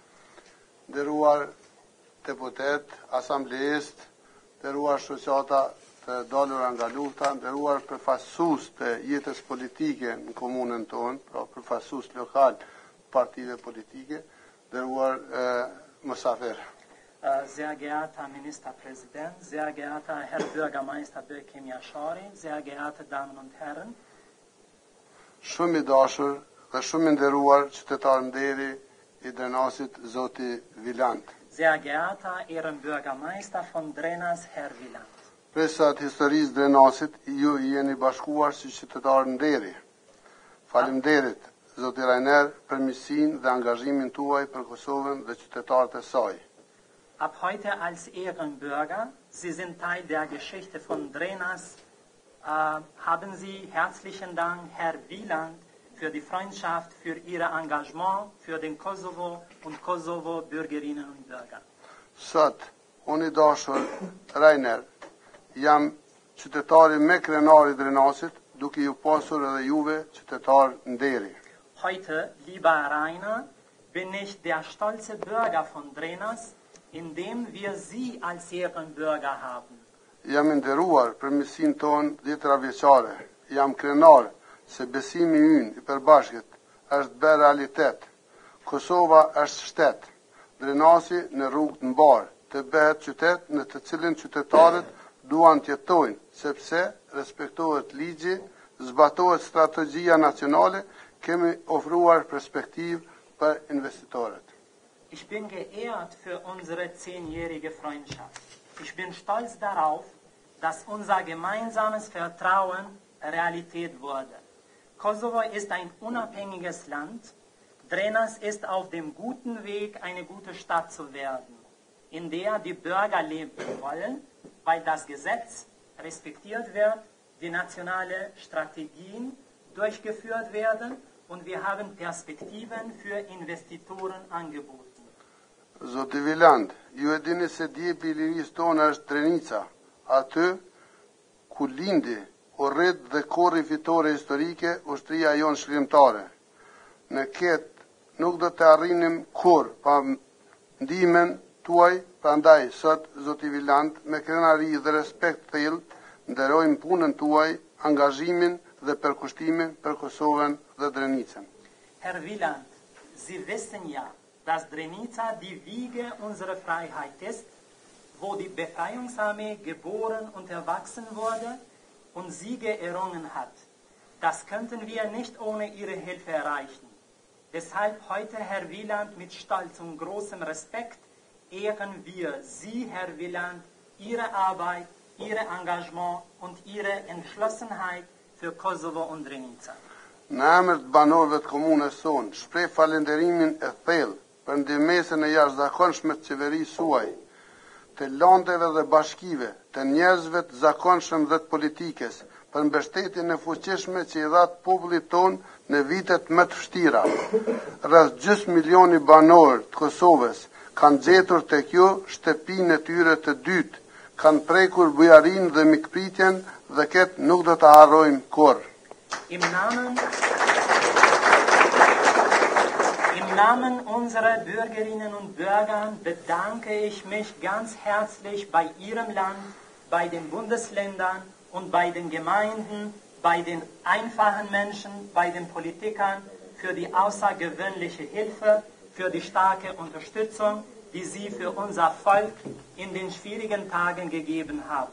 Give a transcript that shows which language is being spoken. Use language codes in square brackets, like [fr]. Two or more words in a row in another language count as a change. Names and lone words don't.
[sq] nderuar deputet, asamblejist, nderuar shoqata të dalura nga lufta, nderuar përfaqësues të jetës politike në komunën tonë, pra përfaqësues lokal partive politike, nderuar mosafer. [de] Sehr geehrter Ministerpräsident, sehr geehrter Herr Bürgermeister Bökim Yashari, sehr geehrte Damen und Herren. [sq] Shumë i dashur dhe shumë i nderuar qytetar nderi i Drenasit, zoti Wieland. [de] Sehr geehrter Ehrenbürgermeister von Drenas, Herr Wieland. [sq] Presat historisë Drenasit, ju jeni bashkuar si qytetar nderi. Faleminderit, zoti Rainer, për mirësinë dhe angazhimin tuaj për Kosovën dhe qytetarët e saj. [de] Ab heute als Ehrenbürger, Sie sind Teil der Geschichte von Drenas, haben Sie herzlichen Dank, Herr Wieland, für die Freundschaft, für Ihr Engagement, für den Kosovo und Kosovo-Bürgerinnen und Bürger. [sq] Sot, unë i dashur Rainer, jam qytetari me krenari Drenasit, duke ju pasur edhe juve qytetar nderi. [de] Heute, lieber Rainer, bin ich der stolze Bürger von Drenas, indem wir Sie als Ehrenbürger haben. [sq] Jam i nderuar për mirësinë tonë 10 vjeçare. Jam krenar se besimi ynë i përbashkët është bërë realitet. Kosova është shtet. Drenasi në rrugë të mbarë të bëhet qytet në të cilin qytetarët duan të jetojnë, sepse respektohet ligji, zbatohet strategjia nacionale, kemi ofruar perspektivë për investitorët. [de] Ich bin geehrt für unsere 10-jährige Freundschaft. Ich bin stolz darauf, dass unser gemeinsames Vertrauen Realität wurde. Kosovo ist ein unabhängiges Land. Drenas ist auf dem guten Weg, eine gute Stadt zu werden, in der die Bürger leben wollen, weil das Gesetz respektiert wird, die nationalen Strategien durchgeführt werden und wir haben Perspektiven für Investitoren angeboten. [sq] Zoti Wieland, ju e dini se djepi i lirisë tonë është Drenica, aty ku lindi, urrit dhe korri fitore historike ushtria jonë shkrimtare. Në ketë nuk do të arrinim kur pa ndihmën tuaj, prandaj sot zoti Wieland me krenari dhe respekt thellë nderojmë punën tuaj, angazhimin dhe përkushtimin për Kosovën dhe Drenicën. [de] Herr Wieland, Sie wissen ja, dass Drenica die Wiege unserer Freiheit ist, wo die Befreiungsarmee geboren und erwachsen wurde und Siege errungen hat. Das könnten wir nicht ohne Ihre Hilfe erreichen. Deshalb heute, Herr Wieland, mit Stolz und großem Respekt ehren wir Sie, Herr Wieland, Ihre Arbeit, Ihr Engagement und Ihre Entschlossenheit für Kosovo und Drenica. [sq] Në emër të banorëve të komunës sonë, shpreh falënderimin e thellë për ndihmën e jashtëzakonshme të qeverisë suaj, të landeve dhe bashkive, të njerëzve të zakonshëm dhe të politikës, për mbështetjen e fuqishme që i dha popullit tonë në vitet më të vështira. Rreth gjys milioni banor të Kosovës kanë gjetur tek ju shtëpinë e tyre të dytë, kanë prekur bujarinë dhe mikpritjen dhe këtë nuk do të harrojmë kurrë. [de] Im Namen unserer Bürgerinnen und Bürger bedanke ich mich ganz herzlich bei Ihrem Land, bei den Bundesländern und bei den Gemeinden, bei den einfachen Menschen, bei den Politikern für die außergewöhnliche Hilfe, für die starke Unterstützung, die Sie für unser Volk in den schwierigen Tagen gegeben haben.